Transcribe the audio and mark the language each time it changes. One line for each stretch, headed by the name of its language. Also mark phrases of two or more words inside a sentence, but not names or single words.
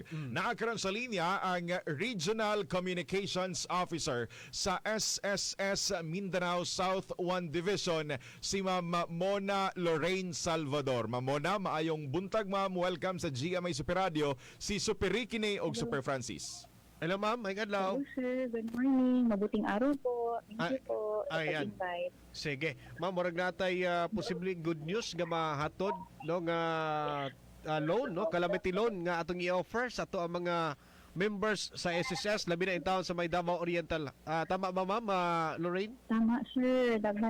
Filipino: Nakakaroon sa linya ang Regional Communications Officer sa SSS Mindanao South 1 Division si Ma'am Mona Lorraine Salvador.
Cebuano: Ma'am Mona, maayong buntag ma'am, welcome sa GMA Super Radio si Super Ricky og Super Francis. Hello ma'am, may adlaw.
English: Hello sir, good morning.
Filipino: Mabuting araw po.
English: Thank you po sa
Filipino: ayan. pag-invite. Sige.
Cebuano: Ma'am, murag natay posibleng
English: good news
Cebuano: nga mahatod no nga loan, no,
English: calamity loan
Cebuano: nga atong i-offer sa ato ang mga members sa SSS labi na in town sa may Davao Oriental. Tama ba ma'am, Lorraine? Tama sir, daghan.